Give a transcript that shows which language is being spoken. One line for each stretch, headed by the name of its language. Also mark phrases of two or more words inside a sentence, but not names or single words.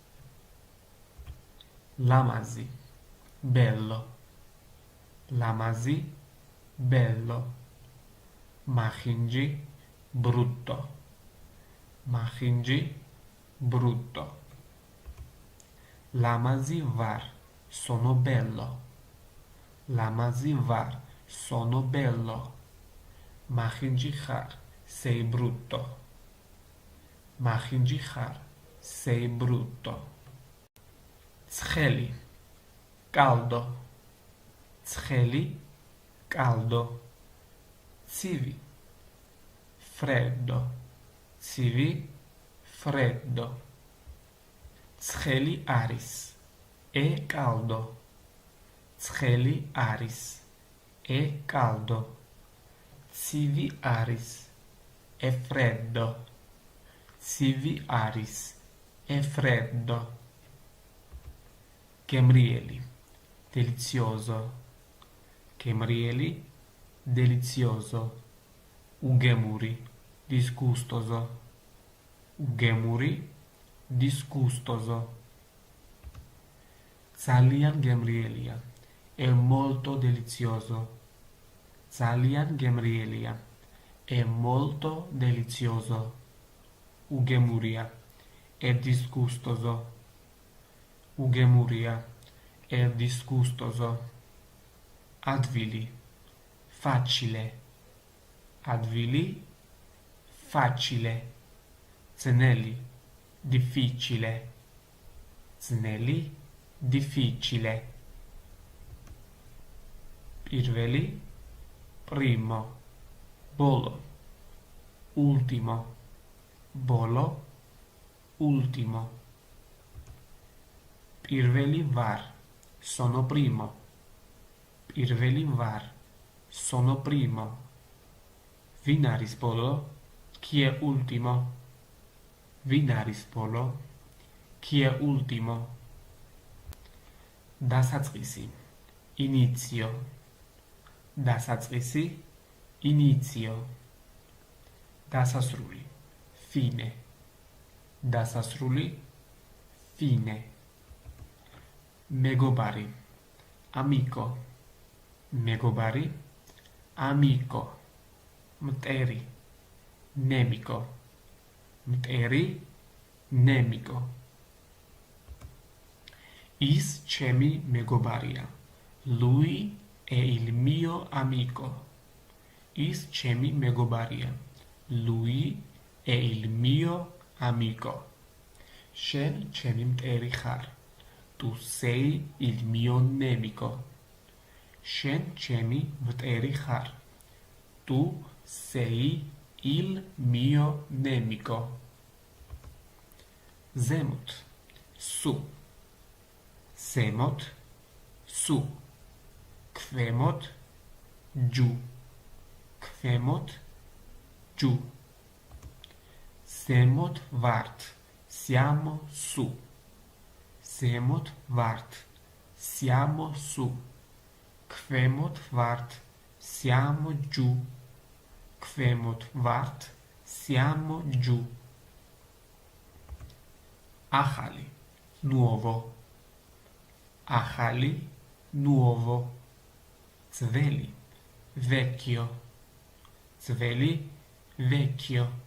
Georgian: ლამაზი bello ლამაზი bello მახინჯი brutto მახინჯი brutto ლამაზი ვარ
Italian: sono bello
Georgian: ლამაზი ვარ
Italian: sono bello
Georgian: მახინჯი ხარ
Italian: sei brutto
Georgian: მახინჯი ხარ
Italian: sei brutto
Georgian: ცხელი caldo ცხელი caldo ცივი freddo ცივი freddo ცხელი არის
Italian: e caldo
Georgian: ცხელი არის
Italian: e caldo
Georgian: ცივი არის
Italian: e freddo
Georgian: ცივი არის
Italian: e freddo
Georgian: გემრიელი delizioso გემრიელი delizioso უგემური disgustoso უგემური disgustoso ძალიან გემრიელია
Italian: è molto delizioso
Georgian: ძალიან გემრიელია
Italian: è molto delizioso
Georgian: უგემურია
Italian: è disgustoso
Georgian: უგემურია
Italian: è disgustoso
Georgian: ადვილი facile advili facile ძნელი difficile ძნელი difficile პირველი primo bolo ultimo bolo ultimo პირველი ვარ
Italian: sono primo
Georgian: პირველი ვარ
Italian: sono primo
Georgian: ვინ არის ბოლო
Italian: chi è ultimo
Georgian: ვინ არის ბოლო
Italian: chi è ultimo
Georgian: დასაწყისი inizio დასაწყისი inizio დასასრული fine დასასრული fine მეგობარი amico მეგობარი amico მტერი nemico მტერი nemico ის ჩემი მეგობარია
Italian: lui è il mio amico
Georgian: ის ჩემი მეგობარია
Italian: lui è il mio amico
Georgian: შენ ჩემი მტერი ხარ
Italian: tu sei il mio nemico
Georgian: შენ ჩემი მტერი ხარ
Italian: tu sei il mio nemico
Georgian: ზემოთ su ზემოთ su ქვემოთ giù ქვემოთ giù ზემოთ ვართ
Italian: siamo su
Georgian: ზემოთ ვართ
Italian: siamo su
Georgian: ქვემოთ ვართ
Italian: siamo giù
Georgian: ქვემოთ ვართ
Italian: siamo giù
Georgian: ახალი nuovo ახალი nuovo ძველი vecchio ძველი vecchio